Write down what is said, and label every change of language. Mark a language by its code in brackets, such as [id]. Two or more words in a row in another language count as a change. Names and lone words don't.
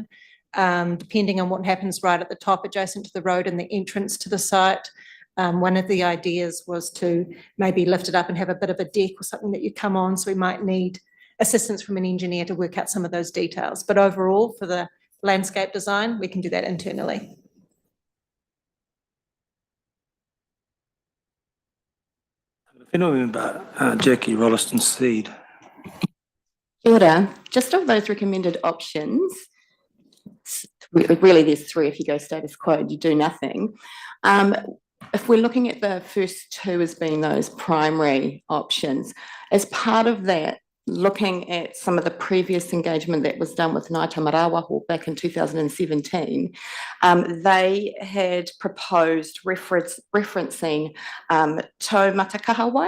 [en] Depending on what happens right at the top adjacent to the road and the entrance to the site. One of the ideas was to maybe lift it up and have a bit of a deck or something that you come on, so we might need assistance from an engineer to work out some of those details. But overall, for the landscape design, we can do that internally. Whenua member, Jackie Rolleston-Steed. [mi] Kia ora. [en] Just of those recommended options, really there's 3. If you go status quo, you do nothing. If we're looking at the first 2 as being those primary options, as part of that, looking at some of the previous engagement that was done with Ngāi Tamarawaho back in 2017, they had proposed referencing Tau Matakahawai.